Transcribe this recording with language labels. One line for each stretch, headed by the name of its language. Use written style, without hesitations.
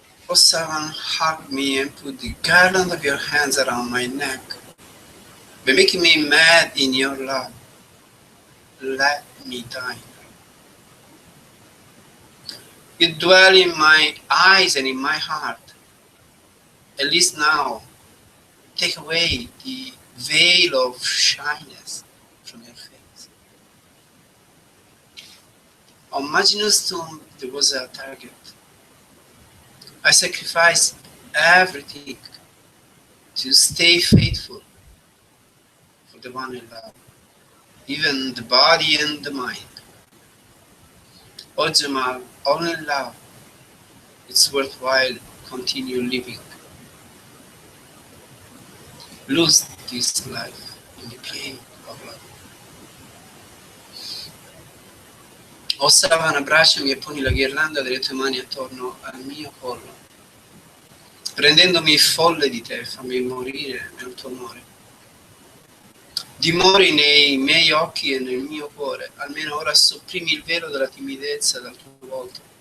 English: Oh, Savan, hug me and put the garland of your hands around my neck. By making me mad in your love, let me die. You dwell in my eyes and in my heart. At least now, take away the veil of shyness from your face. On Majnu's tomb, there was a target. I sacrificed everything to stay faithful for the one I love, even the body and the mind. Oh Jamal, only love, it's worthwhile continue living. Lose this life in the play of love.
Italian: Oh Savan, abbracciami e poni la ghirlanda delle tue mani attorno al mio collo. Rendendomi folle di te, fammi morire nel tuo amore. Dimori nei miei occhi e nel mio cuore, almeno ora sopprimi il velo della timidezza dal tuo volto.